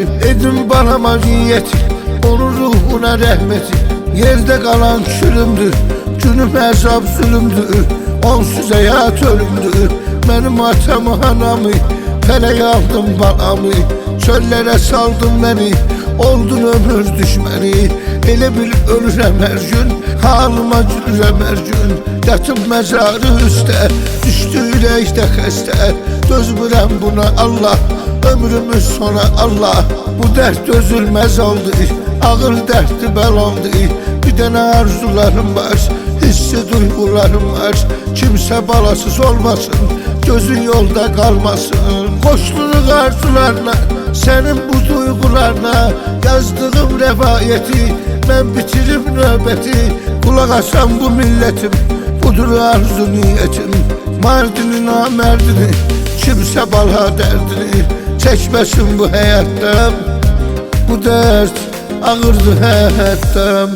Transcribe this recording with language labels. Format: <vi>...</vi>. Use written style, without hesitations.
<tr>Dedim balama niyeti, onun ruhuna rahmeti, yerde kalan çürümdür, günüm azab zulümdür, onsuz hayat ölümdür. Benim atamı anamı feleğe aldım balamı, çöllere saldım beni, oldun ömür düşmeni.</tr> <az>Elə bil ölürəm hər gün, halıma gülürəm hər gün. Yatıb məzarı üstə, düşdü ürəkdə xəstə. Dözmürəm buna Allah, ömrümüz sona Allah. Bu dərd dözülməz oldu, ağır dərddi bəlandı. Bir dənə arzularım var, hissi duygularım var. Kimsə balasız olmasın, gözün yolda qalmasın. Qoşluq arzularına, sənin bu duygularına yazdığım rəvayəti, mən bitirim növbəti. Qulaq asan bu millətim, budur arzu niyyətim. Mardini namərdini, kimsə bala dərdini çəkməsin bu həyatda. Bu dərd ağırdı həyatda.</az>